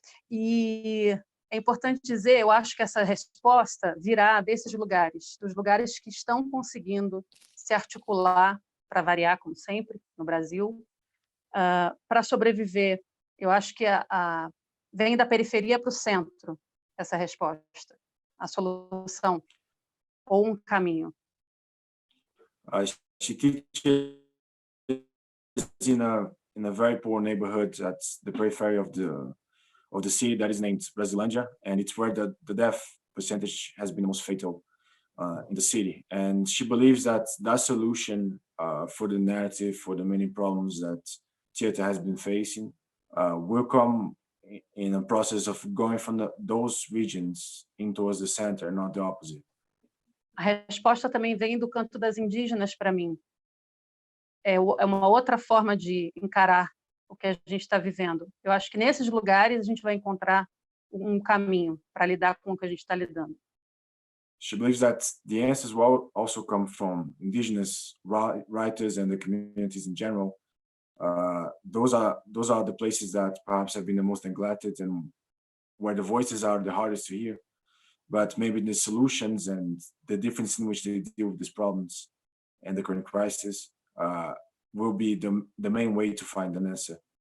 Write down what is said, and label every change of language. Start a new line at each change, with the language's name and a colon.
Portuguese: E é importante dizer, eu acho que essa resposta virá desses lugares, dos lugares que estão conseguindo se articular, para variar, como sempre, no Brasil, para sobreviver. Eu acho que vem da periferia para o centro, essa resposta, a solução, ou um caminho.
English: Chiquitiche is in a very poor neighborhood at the periphery of the city that is named Brasilândia, and it's where the death percentage has been the most fatal in the city. And she believes that solution for the narrative, for the many problems that theater has been facing, will come in a process of going from those regions in towards the center, not the opposite.
Portuguese: A resposta também vem do canto das indígenas para mim. É uma outra forma de encarar o que a gente está vivendo. Eu acho que nesses lugares a gente vai encontrar um caminho para lidar com o que a gente está lidando.
English: She believes that the answers will also come from indigenous writers and the communities in general. Those are the places that perhaps have been the most neglected and where the voices are the hardest to hear. But maybe the solutions and the difference in which they deal with these problems and the current crisis will be the main way to find an answer.